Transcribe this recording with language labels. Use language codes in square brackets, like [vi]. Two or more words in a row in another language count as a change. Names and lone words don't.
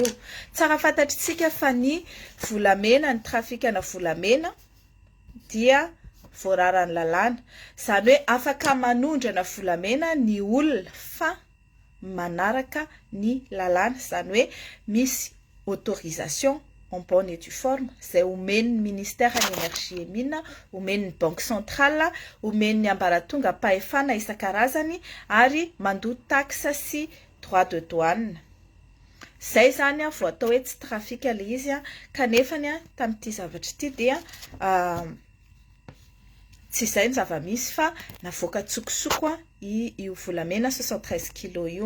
[mg] Tsara fantatritsika fa ny volamena, ny trafikana volamena dia voararany lalàna. Izany hoe afaka manondrana volamena ny olona fa manaraka ny lalàna, izany hoe misy autorisation [fr] en bonne et due forme [mg] izay omen'ny [fr] ministère de l'énergie et mines, [mg] omen'ny [fr] banque centrale, [mg] omen'ny ambaratonga mpahefana isan-karazany ary mandoa taxe sy [fr] droit de douane. [mg] Izay zany vao atao hoe tsy trafika le izy kanefa tamin'ity zavatra ity dia tsy izay ny zava-misy fa navoaka tsokosoko io volamena 73 kg io.